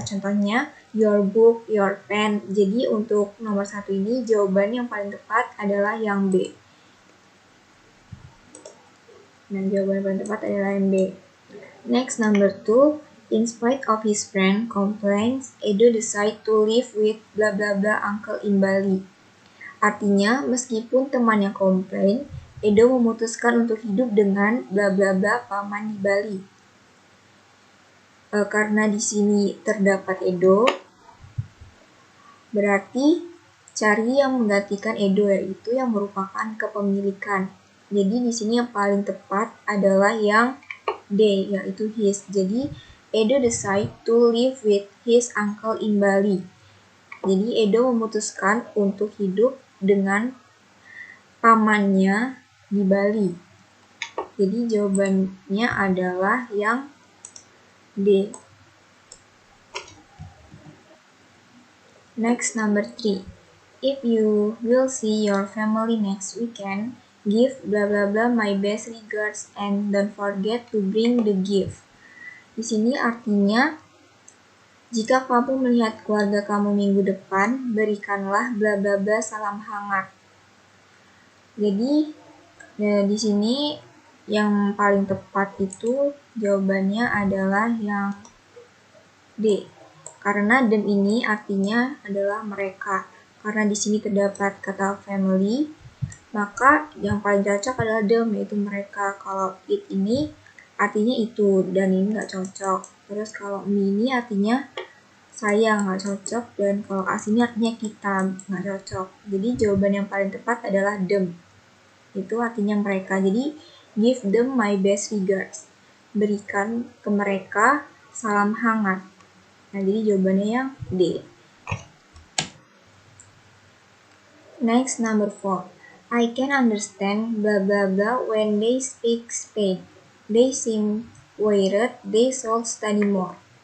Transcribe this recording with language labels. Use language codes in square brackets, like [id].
[id] Contohnya [en] your book, your pen. [id] Jadi untuk nomor 1 ini jawaban yang paling tepat adalah yang B. Nah, jawaban yang paling tepat adalah yang B. [en] Next, number 2. In spite of his friend complaints, Edo decide to live with blah blah blah uncle in Bali. [id] Artinya, meskipun temannya komplain, Edo memutuskan untuk hidup dengan bla bla bla paman di Bali. Karena di sini terdapat Edo, berarti cari yang menggantikan Edo yaitu yang merupakan kepemilikan. Jadi di sini yang paling tepat adalah yang D yaitu his. Jadi [en] Edo decide to live with his uncle in Bali. [id] Jadi Edo memutuskan untuk hidup dengan pamannya di Bali. Jadi jawabannya adalah yang D. [en] Next, number 3. If you will see your family next weekend, give blah blah blah my best regards and don't forget to bring the gift. [id] Di sini artinya jika kamu melihat keluarga kamu minggu depan, berikanlah blah blah blah salam hangat. Jadi di sini yang paling tepat itu jawabannya adalah yang D. Karena them ini artinya adalah mereka. Karena di sini terdapat kata family, maka yang paling cocok adalah them yaitu mereka. Kalau it ini artinya itu dan ini nggak cocok. Terus kalau me ini artinya saya nggak cocok dan kalau as ini artinya kita nggak cocok. Jadi jawaban yang paling tepat adalah them. Itu artinya mereka. Jadi [en] give them my best regards. [id] Berikan ke mereka salam hangat. Nah, jadi jawabannya yang D. [en] Next, number 4. I can understand blah blah blah when they speak Spain. They seem worried they should study more.